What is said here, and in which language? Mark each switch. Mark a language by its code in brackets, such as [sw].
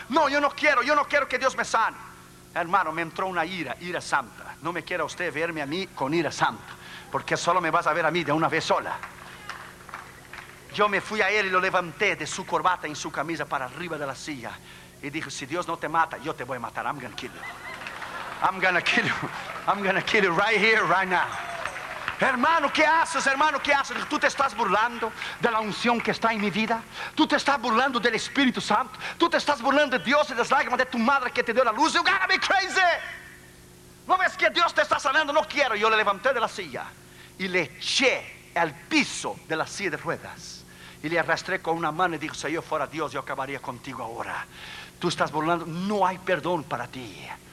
[es] No, yo no quiero que Dios me sane. Hermano, me entró una ira santa. No me quiera usted verme a mí con ira santa, porque solo me vas a ver a mí de una vez sola. Yo me fui a él y lo levanté de su corbata en su camisa para arriba de la silla. Y dije: si Dios no te mata, yo te voy a matar. [en] I'm gonna kill you right here, right now. [es] Hermano, ¿qué haces? Tú te estás burlando de la unción que está en mi vida. Tú te estás burlando del Espíritu Santo. Tú te estás burlando de Dios y de las lágrimas de tu madre que te dio la luz. [en] You gotta be crazy. [es] ¿No ves que Dios te está sanando? No quiero. Yo le levanté de la silla y le eché al piso de la silla de ruedas y le arrastré con una mano y dijo: si yo fuera Dios, yo acabaría contigo ahora. Tú estás burlando, no hay perdón para ti.